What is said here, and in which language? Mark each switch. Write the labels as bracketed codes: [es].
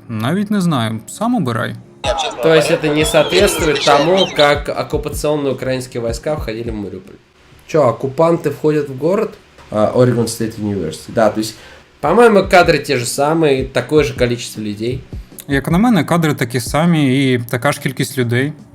[uk] Навіть не знаю, сам обирай. [ru] То есть это не соответствует тому, как оккупационные украинские войска входили в Мариуполь. Че, оккупанты входят в город? [en] Oregon State University. [ru] Да, то есть, по-моему, кадры те же самые, такое же количество людей. [uk] Як на мене, кадри такі самі і така ж кількість людей.